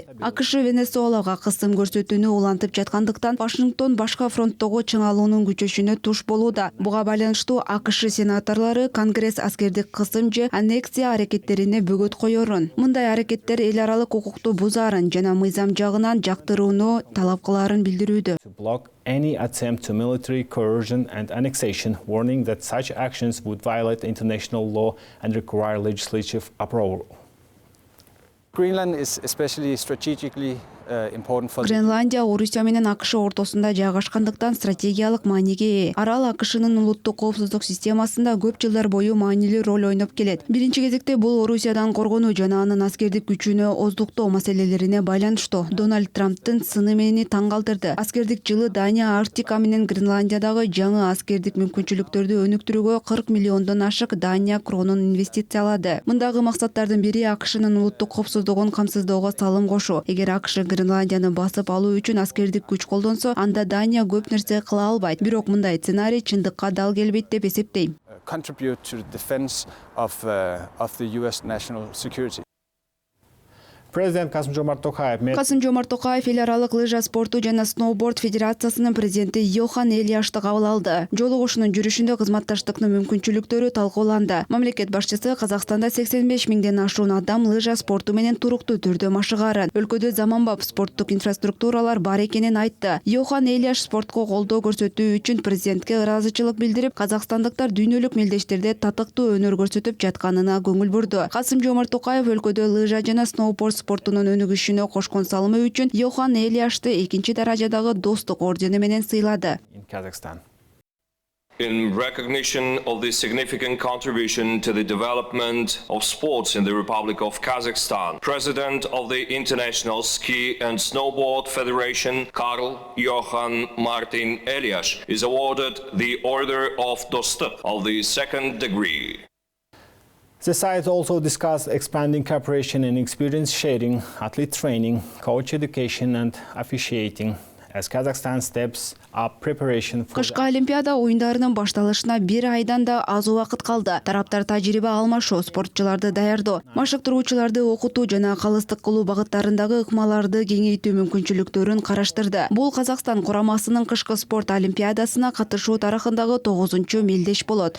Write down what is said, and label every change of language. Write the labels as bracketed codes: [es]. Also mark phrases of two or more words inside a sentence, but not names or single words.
[ky] АКШ Венесуэлага кысым көрсөтүүнү улантып жаткандыктан, Вашингтон башка фронттогу чыңалуунун күчөшүнө туш болууда. Буга байланыштуу АКШ сенаторлору Конгресс аскердик кысым же аннексия аракеттерине бөгөт коерун. Мындай аракеттер эл аралык укукту бузаарын жана мыйзам жагынан жактырууну талап кылаарын билдирүүдө. [en] To block any attempt to military coercion and annexation, warning that such actions would violate international law and require legislative approval. Greenland is especially strategically important for... [ky] Гренландия Орусия менен АКШ ортосунда жайгашкандыктан стратегиялык мааниге ээ. Арал АКШнын улуттук коопсуздук системасында көп жылдар бою маанилүү роль ойноп келет. Биринчи кезекте бул Орусиядан коргонуу жана анын аскердик күчүнө оздуктоо маселелерине байланыштуу. Дональд Трамптын сыны мени таң калтырды. Аскердик жылы Дания Арктика менен Гренландиядагы жаңы аскердик мүмкүнчүлүктөрдү өнүктүрүүгө 40 миллиондон ашык Дания кронун инвестициялады. Мындагы максаттардын бири АКШнын улуттук коопсуздугун камсыздоого салым кошуу. Эгер АКШ Гренландияны басып алуу үчүн аскердик күч колдонсо, анда Дания көп нерсе кыла албайт. Бирок мындай сценарий чындыкка дал келбейт деп эсептейм. [en] Contribute to the defense of the US national security. [ky] Президент Касым-Жомарт Токаев Касым-Жомарт Токаев эл аралык лыжа спорту жана сноуборд федерациясынын президенти Йохан Элияшты кабыл алды. Жолугушуунун жүрүшүндө кызматташтыктын мүмкүнчүлүктөрү талкууланды. Мамлекет башчысы Казакстанда 85 миңден ашуун адам лыжа спорту менен туруктуу түрдө машыгарын. Өлкөдө заманбап спорттук инфраструктуралар бар экенин айтты. Йохан Элияш спортко колдоо көрсөтүү үчүн президентке ыраазычылык билдирип, казакстандыктар дүйнөлүк мелдештерде татыктуу өнөр көрсөтүп жатканына көңүл бурду. Касым-Жомарт Токаев өлкөдө лыжа жана сноуборд спортунун өнүгүшүнө кошкон салымы үчүн Йохан Элияшты 2-чи даражадагы достук ордени менен сыйлады. [en] In recognition of the significant contribution to the development of sports in the Republic of Kazakhstan, President of the International Ski and Snowboard Federation, Karl Johan Martin Elias, is awarded the Order of Dostupy of the 2nd degree. The site also discussed expanding cooperation in experience sharing, athlete training, coach education and officiating as Kazakhstan steps up preparation for [ky] Кышкы Олимпиада оюндарынын башталышына 1 айдан да аз убакыт калды. Тараптар тажрыйба алмашуу, спортчуларды даярдоо, машыктыруучуларды окутуу жана калыстык кылуу багыттарындагы ыкмаларды кеңейтүү мүмкүнчүлүктөрүн караштырды. Бул Казакстан курамасынын кышкы спорт олимпиадасына катышуу тарыхындагы 9-чу мелдеш болот.